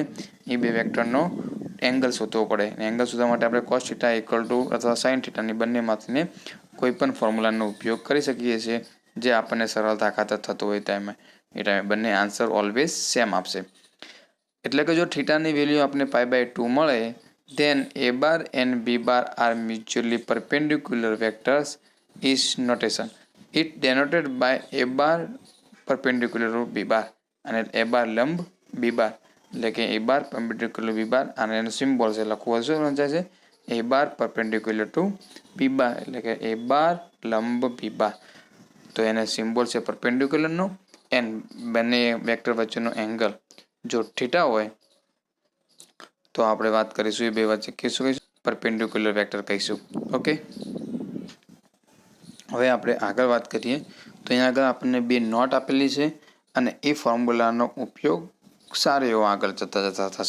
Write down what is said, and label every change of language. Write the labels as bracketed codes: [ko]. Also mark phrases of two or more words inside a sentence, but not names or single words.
[gu] એ બે વેક્ટરનો એંગલ શોધવો પડે. એંગલ શોધવા માટે આપણે [en] cos theta equal to [gu] અથવા સાઇન થીટાની બંનેમાંથીને કોઈ પણ ફોર્મ્યુલાનો ઉપયોગ કરી શકીએ છીએ જે આપણને સરળતા ખાતર થતો હોય એ ટાઈમે બંને [en] answer always same [gu] આપશે. એટલે કે જો થીટાની વેલ્યુ આપણે π/2 મળે [en] then a bar and b bar are mutually perpendicular vectors is notation. It denoted by a bar perpendicular to b bar અને a bar લંબ b bar [gu] એટલે કે [en] a bar perpendicular b bar [gu] અને એનો સિમ્બોલ છે લખવું શું વંચાય છે [en] a bar perpendicular to b bar [gu] એટલે કે [en] a bar લંબ b bar. [gu] તો એને સિમ્બોલ છે પરપેન્ડિક્યુલર નો એન્ડ બંને વેક્ટર વચ્ચેનો એંગલ જો થીટા હોય તો આપણે વાત કરીશું એ બે વચ્ચે કહીશું [en] perpendicular vector [gu] કહીશું. ઓકે, હવે આપણે આગળ વાત કરીએ તો અહીંયા આગળ આપણને બે નોટ આપેલી છે અને એ ફોર્મ્યુલાનો ઉપયોગ સારો એવો આગળ જતા થશે.